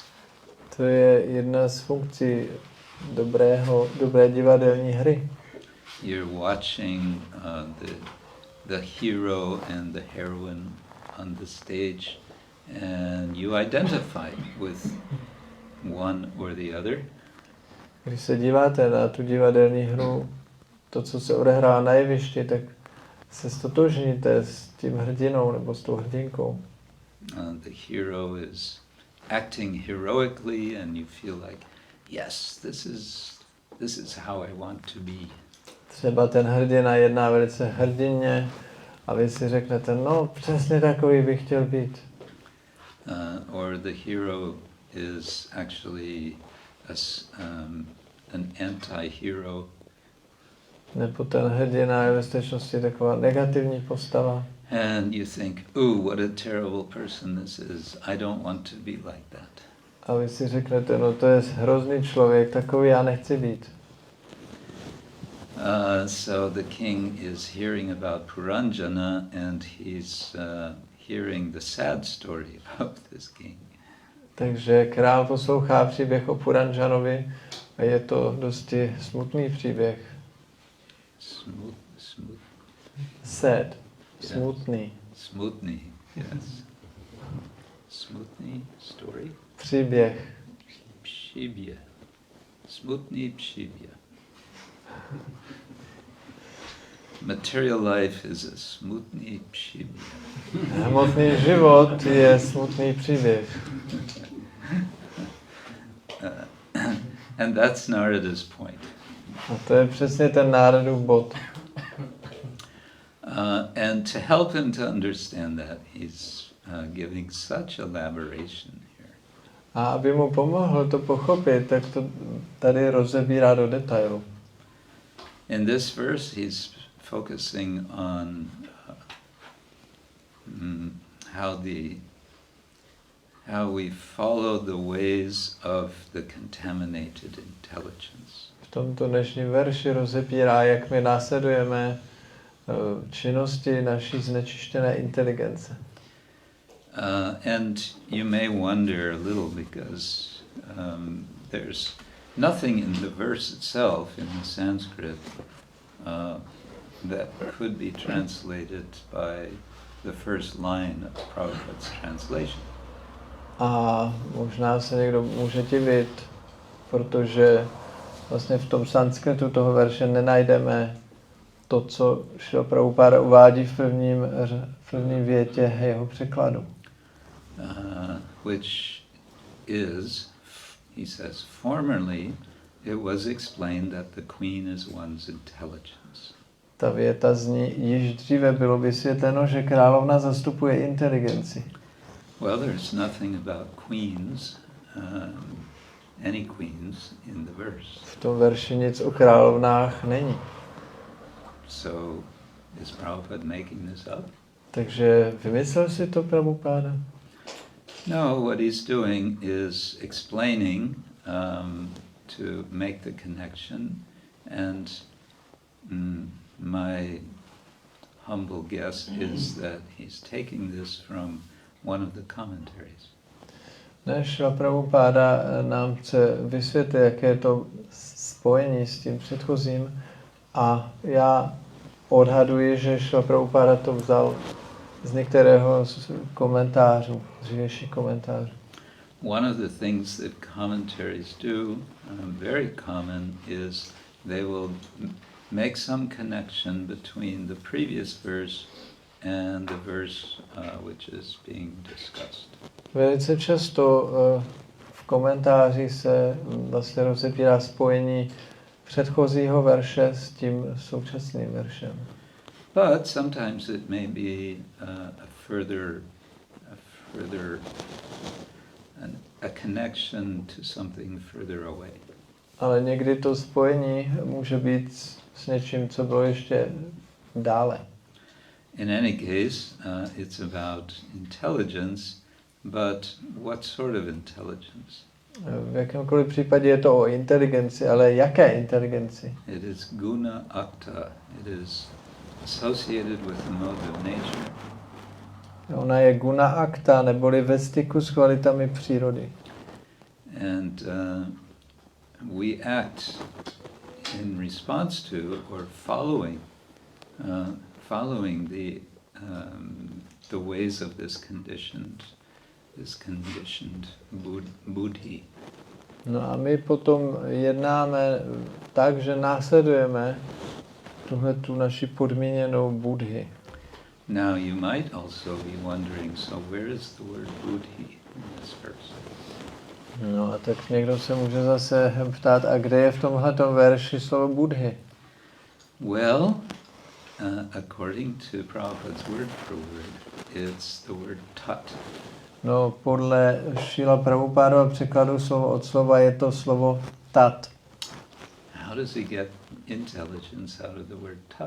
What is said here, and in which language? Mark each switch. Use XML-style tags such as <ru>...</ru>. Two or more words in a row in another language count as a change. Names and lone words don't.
<cs>To je jedna z funkcí dobré divadelní hry.</cs> <en>You're watching the hero and the heroine on the stage, and you identify with one or the other.</en> <cs>Když se díváte na tu divadelní hru, to, co se odehrává na jevišti, tak se stotožníte s tím hrdinou nebo s tou hrdinkou.</cs> <en>The hero is acting heroically, and you feel like, yes, this is how I want to be.</en> <cs>Třeba ten hrdina jedná velice hrdinně a vy si řeknete, no přesně takový bych chtěl být.</cs> <en>Or the hero is actually an anti-hero.</en> <cs>Nebo ten hrdina je ve skutečnosti taková negativní postava.</cs> <en>And you think, ooh, what a terrible person this is. I don't want to be like that.</en> <cs>A vy si řeknete, no to je hrozný člověk, takový já nechci být.</cs> <en>So the king is hearing about Purañjana, and he's hearing the sad story of this king.</en> <cs>Takže král poslouchá příběh o Purañjanovi a je to dosti smutný příběh.</cs> <en>Sad.</en> <cs>Smutný.</cs> <en>Smutný, yes. Smutný story?</en> <cs>Příběh. Příběh. Smutný příběh.</cs> <en>Material life is a</en> <cs>smutný příběh. Hmotný život je smutný příběh.</cs> <en>And that's Narada's point.</en> <cs>A to je přesně ten Náradův bod.</cs> <en>And to help him to understand that, he's giving such elaboration here.</en> <cs>A aby mu pomohl to pochopit, tak to tady rozebírá do detailu.</cs> <en>In this verse, he's focusing on how we follow the ways of the contaminated intelligence.</en> <cs>V tomto dnešním verši rozebírá, jak my následujeme činnosti naší znečištěné inteligence.</cs> <en>And you may wonder a little because there's nothing in the verse itself, in the Sanskrit, that could be translated by the first line of Prabhupada's translation.</en> <cs>A možná se někdo může divit, protože vlastně v tom sanskritu toho verše nenajdeme to, co Šrila Prabhupáda uvádí v prvním větě jeho překladu.</cs> <en>Which is, he says, formerly it was explained that the queen is one's intelligence.</en> <cs>Ta věta zní, již dříve bylo vysvětleno, že královna zastupuje inteligenci.</cs> <en>Well, there's nothing about queens, any queens in the verse.</en> <cs>V tom verši nic o královnách není.</cs> <en>So, is Prabhupada making this up?</en> <cs>Takže vymyslel si to Prabhupáda?</cs> <en>No, what he's doing is explaining to make the connection, and my humble guess is that he's taking this from one of the commentaries.</en> <cs>Šrila Prabhupáda nám chce vysvětlit, jaké je to spojení s tím předchozím, a já odhaduji, že Šrila Prabhupáda to vzal z některého z komentářů, dřívějších komentářů.</cs> <en>One of the things that commentaries do, very common, is they will make some connection between the previous verse and the verse which is being discussed.</en> <cs>Velice často v komentáři se vlastně rozebírá spojení předchozího verše s tím současným veršem.</cs> <en>But sometimes it may be a connection to something further away.</en> <cs>Ale někdy to spojení může být s něčím, co bylo ještě dále.</cs> <en>In any case, it's about intelligence, but what sort of intelligence?</en> <cs>V jakémkoliv případě je to o inteligenci, ale jaké inteligenci?</cs> <en>It is guṇa-aktaḥ. It is associated with the mode of nature.</en> <cs>Ona je guṇa-aktaḥ, neboli ve styku s kvalitami přírody.</cs> <en>And we act in response to or following the ways of this conditioned buddhi.</en> <cs>No a my potom jednáme tak, že následujeme tu naši podmíněnou buddhi.</cs> <en>Now you might also be wondering, so where is the word buddhi in this verse?</en> <cs>No a tak někdo se může zase ptát, a kde je v tomhletom verši slovo buddhi?</cs> <en>Well, according to Prabhupada's word for word, it's the word tat.</en> <cs>No podle Šrila Prabhupádova překladu slovo od slova je to slovo tat.</cs> <en>How does he get intelligence out of the word tat?</en>